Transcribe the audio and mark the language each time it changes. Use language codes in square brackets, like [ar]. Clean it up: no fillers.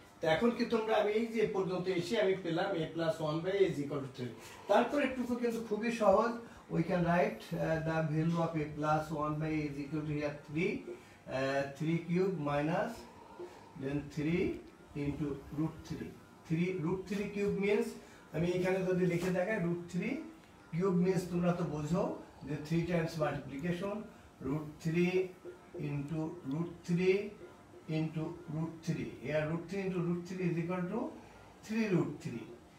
[bn] তো এখন কি তোমরা, আমি এই যে পর্যন্ত এসে আমি পেলাম a+1/a is equal to 3। তারপর একটু কিন্তু খুবই সহজ, [en] we can write the value of a+1/a is equal to here 3 cube minus then 3 into √3। [bn] 3 cube means আমি এখানে যদি লিখে দেখাই √3 cube means তোমরা তো বোঝো যে 3 times multiplication, √3 into √3 into √3। [en] here √3 into √3 is equal to 3√3।